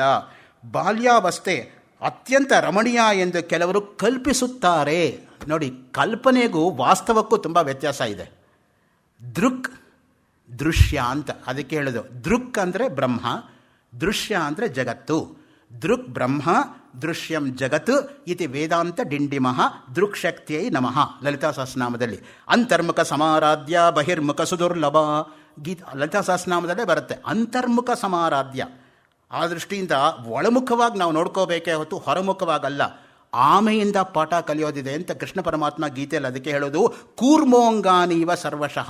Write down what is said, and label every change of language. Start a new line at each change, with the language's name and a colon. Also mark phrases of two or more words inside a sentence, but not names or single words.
Kannada: ಬಾಲ್ಯಾವಸ್ಥೆ ಅತ್ಯಂತ ರಮಣೀಯ ಎಂದು ಕೆಲವರು ಕಲ್ಪಿಸುತ್ತಾರೆ. ನೋಡಿ, ಕಲ್ಪನೆಗೂ ವಾಸ್ತವಕ್ಕೂ ತುಂಬ ವ್ಯತ್ಯಾಸ ಇದೆ. ದೃಕ್ ದೃಶ್ಯ ಅಂತ ಅದಕ್ಕೆ ಹೇಳೋದು. ದೃಕ್ ಅಂದರೆ ಬ್ರಹ್ಮ, ದೃಶ್ಯ ಅಂದರೆ ಜಗತ್ತು.
Sanskrit: ದೃಕ್ ಬ್ರಹ್ಮ ದೃಶ್ಯಂ ಜಗತ್ ಇತಿ ವೇದಾಂತ ಡಿಂಡಿಮಃ ದೃಕ್ಶಕ್ತಿಯೈ ನಮಃ ಲಲಿತಾ ಸಹಸ್ರನಾಮದಲ್ಲಿ. ಅಂತರ್ಮುಖ ಸಮಾರಾಧ್ಯ ಬಹಿರ್ಮುಖ ಸುದುರ್ಲಭ
Kannada: ಲಲಿತಾ ಸಹಸ್ರನಾಮದಲ್ಲೇ ಬರುತ್ತೆ,
Sanskrit: ಅಂತರ್ಮುಖ ಸಮಾರಾಧ್ಯ.
Kannada: ಆ ದೃಷ್ಟಿಯಿಂದ ಒಳಮುಖವಾಗಿ ನಾವು ನೋಡ್ಕೋಬೇಕೇ ಹೊತ್ತು ಹೊರಮುಖವಾಗಲ್ಲ. ಆಮೆಯಿಂದ ಪಾಠ ಕಲಿಯೋದಿದೆ ಅಂತ ಕೃಷ್ಣ ಪರಮಾತ್ಮ ಗೀತೆಯಲ್ಲಿ ಅದಕ್ಕೆ ಹೇಳೋದು,
Sanskrit: ಕೂರ್ಮೋಂಗಾನೀವ ಸರ್ವಶಃ.